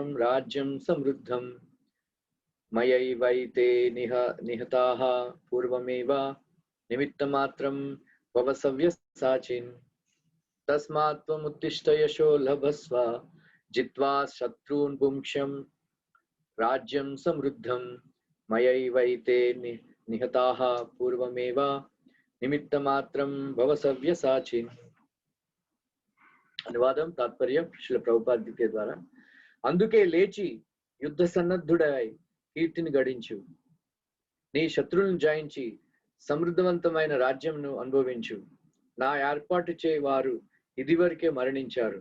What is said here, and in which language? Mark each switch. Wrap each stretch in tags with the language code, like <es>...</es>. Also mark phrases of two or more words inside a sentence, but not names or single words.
<sa>राज्यं समृद्धं मयैवैते निहताः पूर्वमेव निमित्तमात्रं भव सव्यसाचिन् तस्मात् त्वमुत्तिष्ठ यशो लभस्व जित्वा शत्रून् पुंक्ष्यं राज्यं समृद्धं मयैवैते निहताः पूर्वमेव निमित्तमात्रं भव सव्यसाचिन्।</sa> <te>అనువాదం తాత్పర్యం శ్రీల ప్రభుపాద ద్వితీయ ద్వారా. అందుకే లేచి యుద్ధ సన్నద్ధుడై కీర్తిని గడించు, నీ శత్రువులను జయించి సమృద్ధవంతమైన రాజ్యంను అనుభవించు. నా ఏర్పాటు చే వారు ఇదివరకే మరణించారు.</te>